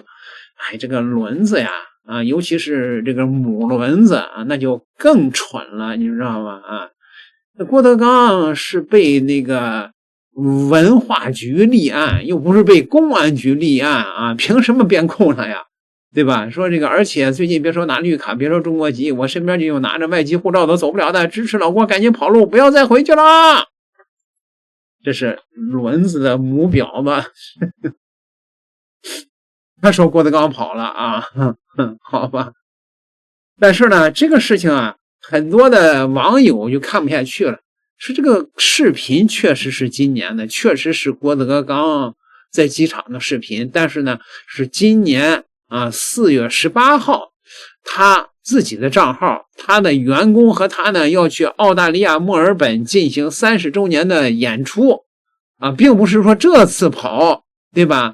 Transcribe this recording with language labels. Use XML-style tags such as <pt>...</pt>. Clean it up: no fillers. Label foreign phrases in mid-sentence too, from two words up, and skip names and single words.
<zh>哎，這個輪子呀啊，尤其是這個母輪子啊，那就更蠢了，你知道嗎？啊，郭德綱是被那個文化局立案，又不是被公安局立案啊，憑什麼邊控他呀？對吧？說這個，而且最近別說拿綠卡，別說中國籍，我身邊就有拿着外籍護照都走不了的，支持老郭趕緊跑路，不要再回去了。這是輪子的母婊子。他說郭德綱跑了啊，好吧。但是呢，這個事情啊，很多的網友就看不下去了。是這個視頻確實是今年的，確實是郭德綱在機場的視頻，但是呢，是今年4月18號，他自己的賬號，他的員工和他呢要去澳大利亞墨爾本進行30周年的演出啊，並不是說這次跑，對吧？</zh>